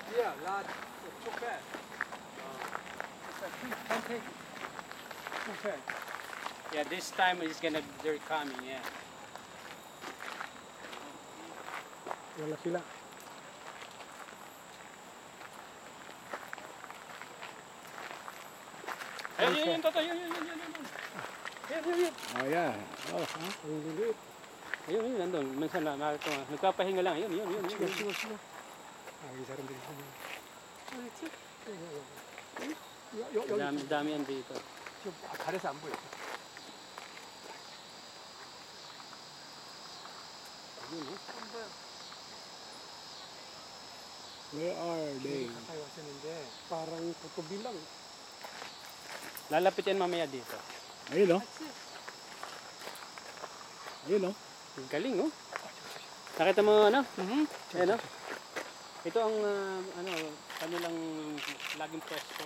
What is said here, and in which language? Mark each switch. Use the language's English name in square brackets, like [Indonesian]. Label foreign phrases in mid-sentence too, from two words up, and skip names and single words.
[English] Yeah, large, too bad. Can't take too bad. Yeah, this time they're coming, yeah. [Filipino] Wala sila. Ayun, toto, yun. Yun. Oh, yeah. Oh, ha? Ang liliit. Ayun, nandun. Minsan na, nagpapahinga lang. Yun. Sigo. Ah, isa rin dito. Dami yan dito. [Korean] 지금 발에서 안 보여. [Filipino] Ayun, oh. [English] Where are they? [Korean] 가까이 왔었는데 [Filipino] parang tutubi lang. Lalapit yan mamaya dito. Ayun oh. Ayun oh. Galing, oh. Nakita mo, ano? Ayan, oh. Ito ang, kanilang laging pwesto.